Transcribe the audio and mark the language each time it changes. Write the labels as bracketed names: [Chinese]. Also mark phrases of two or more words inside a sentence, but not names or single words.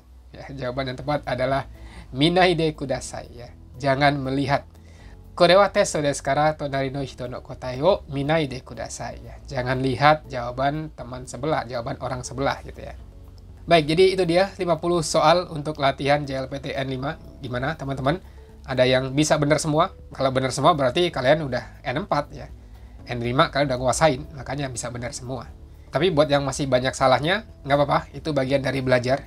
[Indonesian] Ya, jawaban yang tepat adalah [Japanese] 見ないでください. [Indonesian] Ya, jangan melihat. [Japanese] これはテストですから隣の人の答えを見ないでください. [Indonesian] Ya, jangan lihat jawaban teman sebelah, jawaban orang sebelah gitu ya. Baik, jadi itu dia 50 soal untuk latihan JLPTN 5. Gimana teman-teman? Ada yang bisa benar semua? Kalau benar semua berarti kalian udah N4 ya. N5 kalian udah nguasain, makanya bisa benar semua. Tapi buat yang masih banyak salahnya, nggak apa-apa, itu bagian dari belajar.